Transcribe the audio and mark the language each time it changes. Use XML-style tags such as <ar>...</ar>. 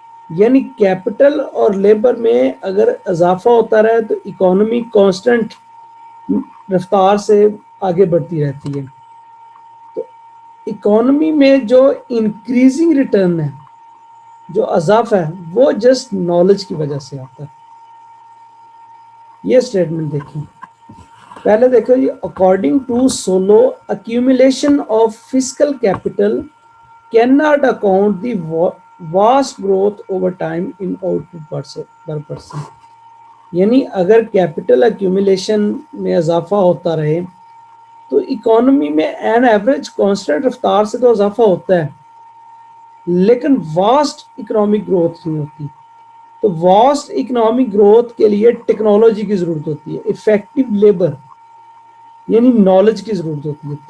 <hi>यानी कैपिटल और लेबर में अगर इजाफा होता रहे तो इकोनॉमी कांस्टेंट रफ्तार से आगे बढ़ती रहती है। तो इकोनॉमी में जो इंक्रीजिंग रिटर्न है, जो इजाफा है, वो जस्ट नॉलेज की वजह से आता है। ये स्टेटमेंट देखिए। पहले देखो जी,</hi> <en>According to Solow accumulation of fiscal capital cannot account the vast growth over time in output per person।</en> <hi>यानी अगर कैपिटल accumulation में इजाफा होता रहे तो इकोनॉमी में एन एवरेज कांस्टेंट रफ्तार से तो इजाफा होता है लेकिन वास्ट इकोनॉमिक ग्रोथ नहीं होती। तो वास्ट इकोनॉमिक ग्रोथ के लिए टेक्नोलॉजी की जरूरत होती है, इफेक्टिव लेबर यानी नॉलेज की जरूरत होती है।</hi>